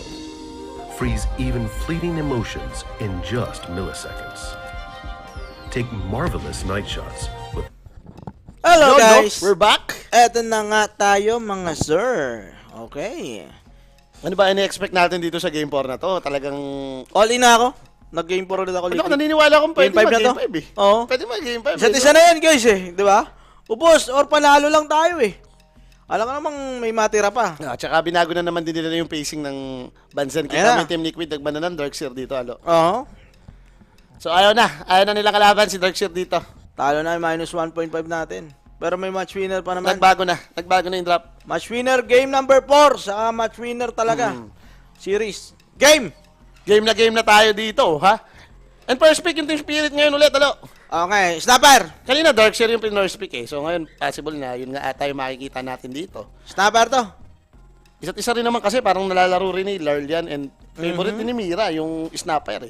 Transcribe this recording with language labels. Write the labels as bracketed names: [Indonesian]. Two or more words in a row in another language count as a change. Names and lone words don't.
[English] Freeze even fleeting emotions in just milliseconds. Take marvelous night shots with... Hello guys! We're back! [Filipino] Eto na nga tayo mga sir. Okay. Ano ba ini-expect natin dito sa Game 4 na to? Talagang... [English] All in [Filipino] na ako. Nag-Game 4 ulit ako. Ano, naniniwala akong pwede mag-Game 5 eh. Oo. Pwede mag-Game 5. Isa't isa na yan guys eh. Di ba? Ubos or panalo lang tayo eh. Alam ko namang may matira pa. Tsaka binago na naman din nila yung pacing ng Bansan. Kita mo yung Team Liquid, nagmana ng Darkseer dito, alo. Oo. So ayaw na nila kalaban si Darkseer dito. Talo na yung minus 1.5 natin. Pero may [English] match winner [Filipino] pa naman. Nagbago na yung drop. [English] Match winner, game number 4. [Filipino] Saka [English] match winner [Filipino] talaga. Series. Game! Game na tayo dito, ha? [English] And first pick [Filipino] yung Team Spirit ngayon ulit, alo. Okay, Snapper! Kanina Darkseer yung [English] first pick [Filipino] eh. So ngayon, possible na yun nga tayo makikita natin dito. Snapper to. Isa't isa rin naman kasi parang nalalaro rin ni Larlian and favorite din ni Mira, yung Snapper eh.